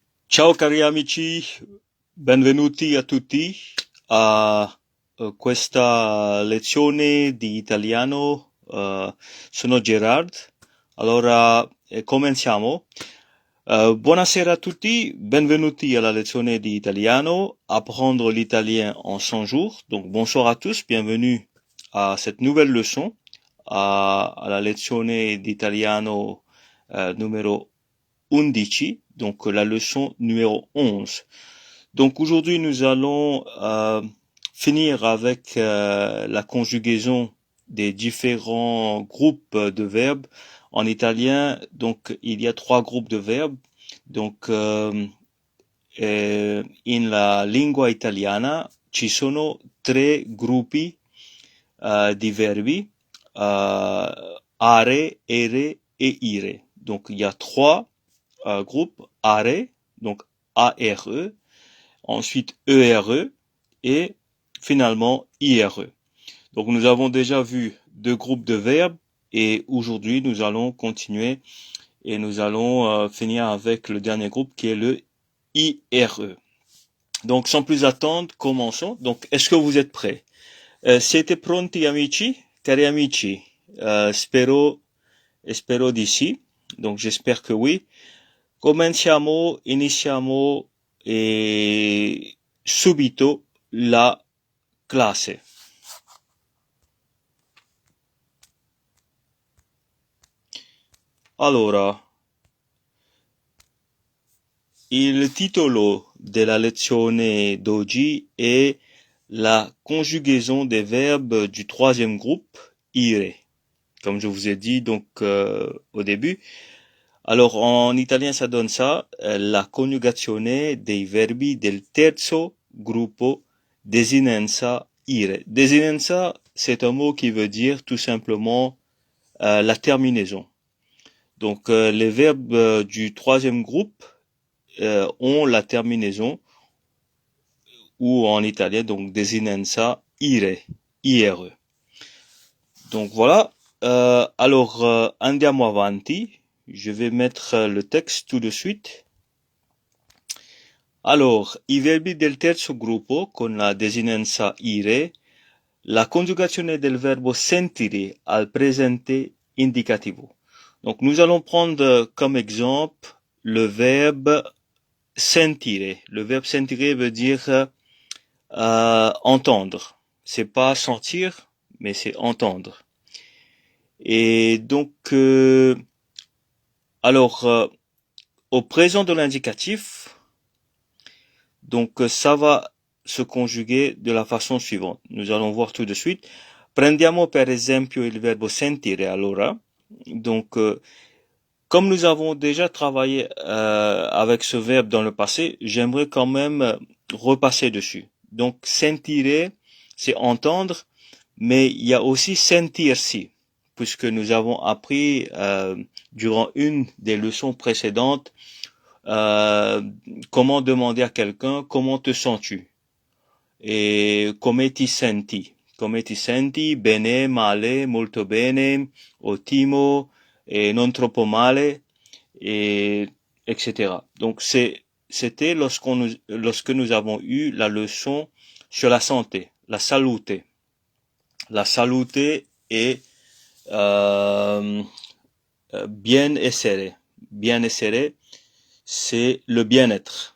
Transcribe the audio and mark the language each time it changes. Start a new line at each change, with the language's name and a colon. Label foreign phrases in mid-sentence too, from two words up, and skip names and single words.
Italian: Ciao cari amici, benvenuti a tutti a questa lezione di italiano. Sono Gerard. Allora, cominciamo. Buonasera a tutti, benvenuti alla lezione di italiano,
French: apprendre l'italien en 100 jours. Donc bonsoir à tous, bienvenue à cette nouvelle leçon, à
Italian: la lezione di italiano
French: numéro 11, donc la leçon numéro 11. Donc aujourd'hui nous allons finir avec la conjugaison des différents groupes de verbes. En italien, donc il y a 3 groupes de verbes.
Italian: Donc in la lingua italiana ci sono 3 gruppi di verbi, are,
French: ere et ire. Donc il y a 3 groupe ARE, donc ARE, ensuite ERE et finalement IRE. Donc nous avons déjà vu 2 groupes de verbes et aujourd'hui nous allons continuer et nous allons finir avec le dernier groupe qui est le IRE. Donc sans plus attendre, commençons. Donc est-ce que vous êtes prêts?
Italian: Siete pronti amici? Cari amici, spero di sì.
French: Donc j'espère que oui.
Italian: Iniziamo subito la classe. Allora, il titolo della lezione d'oggi è
French: la conjugaison des verbes du troisième groupe,
Italian: ire.
French: Comme je vous ai dit donc au début. Alors en italien ça donne ça,
Italian: la coniugazione dei verbi del terzo gruppo desinenza ire.
French: Desinenza, c'est un mot qui veut dire tout simplement la terminaison. Donc les verbes du troisième groupe ont la terminaison ou en italien donc
Italian: desinenza ire,
French: ire. Donc voilà. Alors
Italian: andiamo avanti.
French: Je vais mettre le texte tout de suite. Alors,
Italian: i verbi del terzo gruppo con la desinenza ire, la conjugazione del verbo sentire al presente indicativo.
French: Donc, nous allons prendre comme exemple le verbe sentire. Le verbe sentire veut dire entendre. C'est pas sentir, mais c'est entendre. Et donc, au présent de l'indicatif, donc ça va se conjuguer de la façon suivante. Nous allons voir tout de suite.
Italian: Prendiamo per esempio il verbo sentire allora.
French: Donc comme nous avons déjà travaillé avec ce verbe dans le passé, j'aimerais quand même repasser dessus. Donc sentire, c'est entendre, mais il y a aussi sentirsi, puisque nous avons appris durant une des leçons précédentes comment demander à quelqu'un comment te sens-tu et
Italian: come ti senti, bene, male, molto bene, ottimo
French: et
Italian: non troppo male
French: et etc. Donc c'était lorsque nous avons eu la leçon sur la santé, la salute. La salute est bien essere, c'est le bien-être.